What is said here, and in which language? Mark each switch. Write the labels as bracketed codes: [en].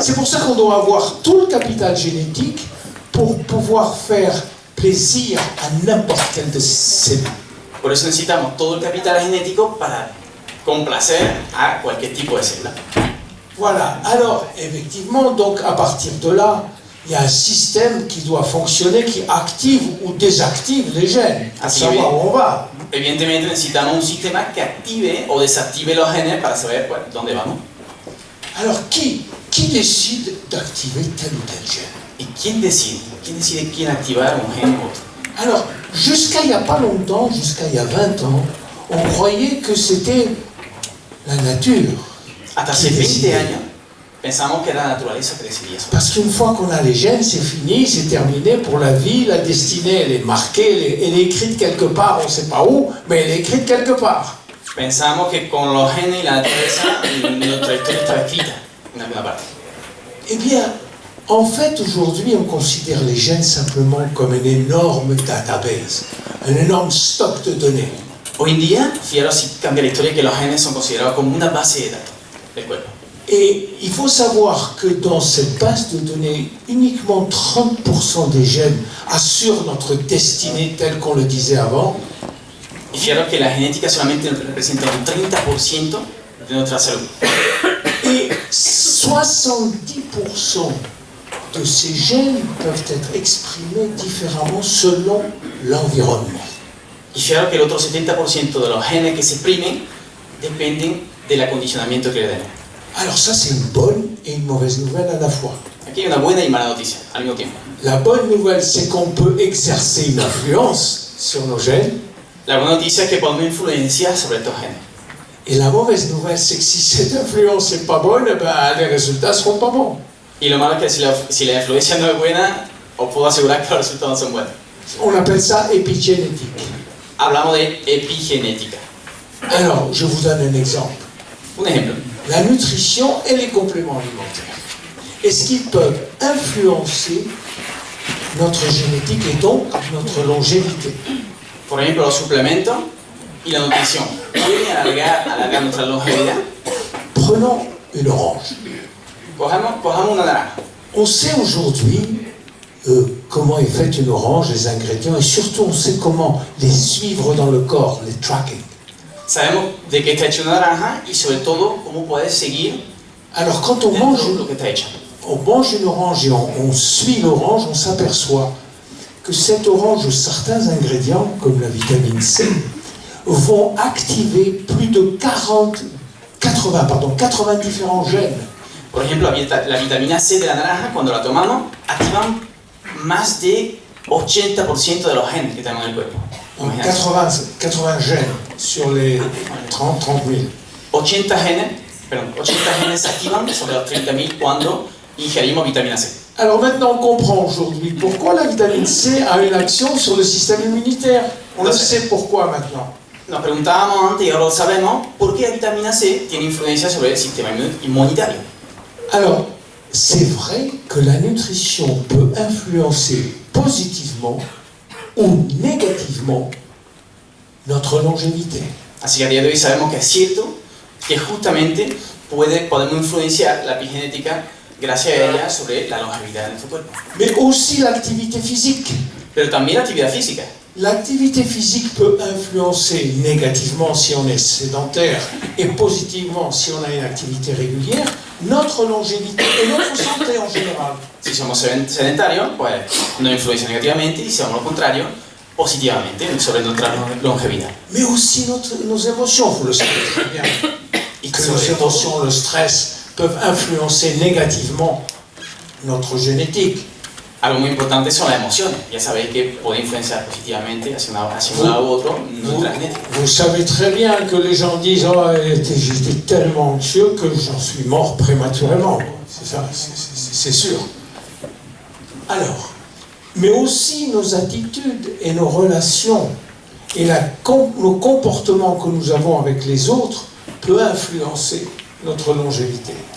[fr] C'est pour ça qu'on doit avoir tout le capital génétique pour pouvoir faire plaisir à n'importe quelle de ces cellules. [es] Por eso necesitamos todo el capital genético para complacer a cualquier tipo de célula. [fr] Voilà, alors effectivement, donc à partir de là, il y a un système qui doit fonctionner, qui active ou désactive les gènes, pour savoir où on va. [es] Evidentemente necesitamos un sistema que active o desactive los genes para saber dónde vamos. [fr] Alors qui décide d'activer tel ou tel gène? [es] ¿Y quién decide? ¿Quién decide quién activar un gen u otro? [fr] Alors, jusqu'à il n'y a pas longtemps, jusqu'à il y a 20 ans, on croyait que c'était la nature. [es] Hasta hace 20 años pensamos que era la naturaleza que decidía eso. [fr] Parce qu'une fois qu'on a les gènes, c'est fini, c'est terminé pour la vie, la destinée, elle est marquée, elle est écrite quelque part, on ne sait pas où, mais elle est écrite quelque part. [es] Pensamos que con los genes y la naturaleza nuestra historia estaba escrita en alguna parte. [fr] Eh bien, en fait, aujourd'hui, on considère les gènes simplement comme une énorme database, un énorme stock de données. [es] Hoy en día, fijaros si cambia la historia, que los genes son considerados como una base de datos del cuerpo. [fr] Et il faut savoir que dans cette base de données, uniquement 30% des gènes assurent notre destinée telle qu'on le disait avant. [es] Y fijaros que la genética solamente representa un 30% de nuestra salud. [fr] Et 70% de ces gènes peuvent être exprimés différemment selon l'environnement. [es] Y fijaros que el otro 70% de los genes que se exprimen dependen del acondicionamiento que le den. [fr] Alors ça, c'est une bonne et une mauvaise nouvelle à la fois. [es] Aquí hay una buena y mala noticia al mismo tiempo. [fr] La bonne nouvelle, c'est qu'on peut exercer une influence sur nos gènes. [es] La buena noticia es que podemos influenciar sobre estos genes. [fr] Et la mauvaise nouvelle, c'est que si cette influence n'est pas bonne, ben, les résultats ne seront pas bons. [es] Y lo malo es que si la influencia no es buena, os puedo asegurar que los resultados no son buenos. [fr] On appelle ça épigénétique. [es] Hablamos de epigenética. [fr] Alors, je vous donne un exemple. [es] Un ejemplo. [fr] La nutrition et les compléments alimentaires. Est-ce qu'ils peuvent influencer notre génétique et donc notre longévité? [es] Por ejemplo, los suplementos y la nutrición. ¿Pueden alargar nuestra longevidad? [fr] Prenons une orange. [es] Cojamos una naranja. [fr] On sait aujourd'hui comment est faite une orange, les ingrédients, et surtout on sait comment les suivre dans le corps, les tracking. [es] Sabemos de qué está hecha una naranja y sobre todo cómo poder seguir [fr] Alors quand on mange [es] lo que está hecha. [fr] une orange et on suit l'orange, on s'aperçoit que cette orange, certains ingrédients, comme la vitamine C, vont activer plus de 80 différents gènes. [es] Por ejemplo, la vitamina C de la naranja, cuando la tomamos, activan más de 80% de los genes que tenemos en el cuerpo. [fr] Donc 80 gènes sur les 30 000. [es] 80 genes se activan sobre los 30.000 cuando ingerimos vitamina C. [fr] Alors maintenant on comprend aujourd'hui pourquoi la vitamine C a une action sur le système immunitaire. On le sait pourquoi maintenant. [es] Nos preguntábamos antes y ahora lo sabemos, ¿por qué la vitamina C tiene influencia sobre el sistema inmunitario? [fr] Alors, c'est vrai que la nutrition peut influencer positivement ou négativement notre longévité. [es] Así que a día de hoy sabemos que es cierto que justamente podemos influenciar la epigenética gracias a ella sobre la longevidad de nuestro cuerpo. [fr] Mais aussi l'activité physique. [es] Pero también la actividad física. [fr] L'activité physique peut influencer négativement si on est sédentaire et positivement si on a une activité régulière, notre longévité et notre santé en général. [es] Si somos sedentarios, pues nos influencia negativamente y si somos lo contrario, positivamente sobre nuestra longevidad. [fr] Mais aussi nos émotions, vous le savez très bien. Et que nos émotions, le stress, peuvent influencer négativement notre génétique. [es] Algo muy importante son las emociones. Ya sabéis que puede influenciar positivamente hacia un lado u otro nuestra genética. [fr] Vous savez très bien que les gens disent « Oh, j'étais tellement anxieux que j'en suis mort prématurément. » C'est ça, c'est sûr. Alors, mais aussi nos attitudes et nos relations et nos comportements que nous avons avec les autres peut influencer notre longévité.